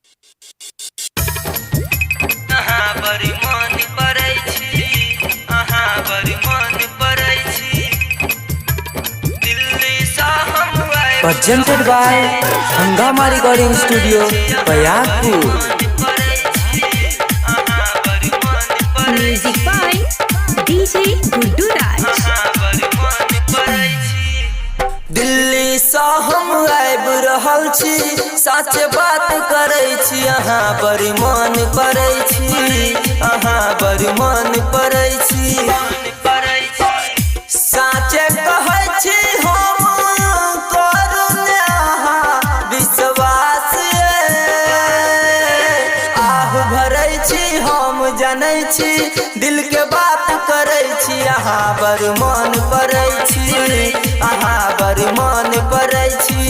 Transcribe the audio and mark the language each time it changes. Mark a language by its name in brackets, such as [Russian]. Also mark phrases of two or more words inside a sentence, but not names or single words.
[English] Presented by Hangama Recording Studio, Payagpur. Music by DJ Guddu Raj. [Maithili] दिल्ली सा हम आबि रहल छी, सच बात करै छी, अहाँ बड़ी मन पड़ै छी, अहाँ बड़ी मन पड़ै छी, साचे कहै छी हम करू ने अहाँ विश्वास, आह भरै छी हम जानै छी, दिल के बात करै छी, अहाँ बड़ मन पड़ै छी, अहाँ बड़ मन पड़ै छी।